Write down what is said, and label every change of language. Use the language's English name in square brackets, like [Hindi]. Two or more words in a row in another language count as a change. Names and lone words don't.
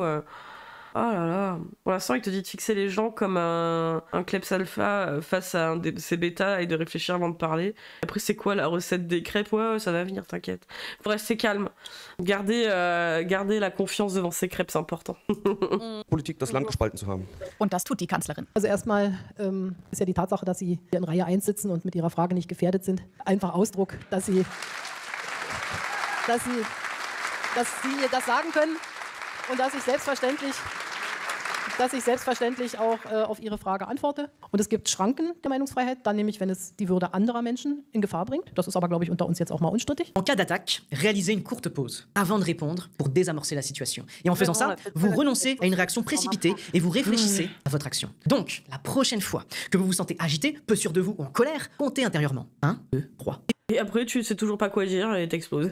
[French] Oh là là. Pour l'instant, il te dit de fixer les gens comme un kleps alpha face à un de ses bêta et de réfléchir avant de parler. Après, c'est quoi la recette des crêpes? Ouais, ça va venir, t'inquiète. Faut rester calme. Garder la confiance devant ses crêpes, c'est important. [German] Politik, das Land gespalten zu haben. Und das tut die Kanzlerin. Also erstmal ist ja die Tatsache, dass Sie hier in Reihe 1 sitzen und mit Ihrer Frage nicht gefährdet sind, einfach Ausdruck, dass Sie mir das sagen können und dass ich selbstverständlich auch auf Ihre Frage antworte. Und es gibt Schranken der Meinungsfreiheit, dann nämlich, wenn es die Würde anderer Menschen in Gefahr bringt. Das ist aber, glaube ich, unter uns jetzt auch mal unstrittig. [French] En cas d'attaque, réalisez une courte pause avant de répondre pour désamorcer la situation. Et en faisant ça, vous renoncez à une réaction précipitée et vous réfléchissez à votre action. Donc, la prochaine fois que vous vous sentez agité, peu sûr de vous ou en colère, comptez intérieurement. 1, 2, 3. Et après, tu sais toujours pas quoi dire et t'exploses.